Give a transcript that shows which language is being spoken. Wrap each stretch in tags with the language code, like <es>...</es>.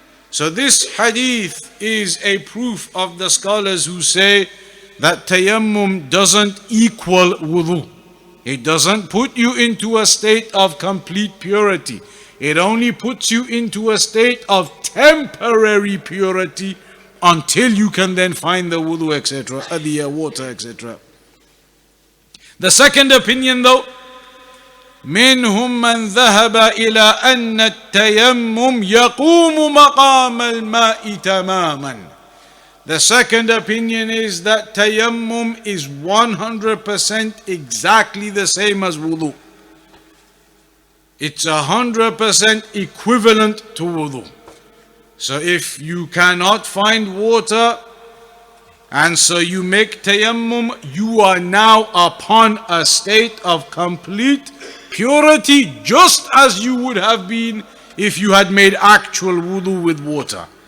<en>So this hadith is a proof of the scholars who say that tayammum doesn't equal wudu. It doesn't put you into a state of complete purity. It only puts you into a state of temporary purity until you can then find the wudu, etc., the water, etc. The second opinion though,</en> <ar>منهم من ذهب إلى أن التيمم يقوم مقام الماء تماما.</ar> <en>The second opinion is that tayammum is 100% exactly the same as wudu. It's 100% equivalent to wudu. So if you cannot find water and so you make tayammum, you are now upon a state of complete purity, just as you would have been if you had made actual wudu with water.</en>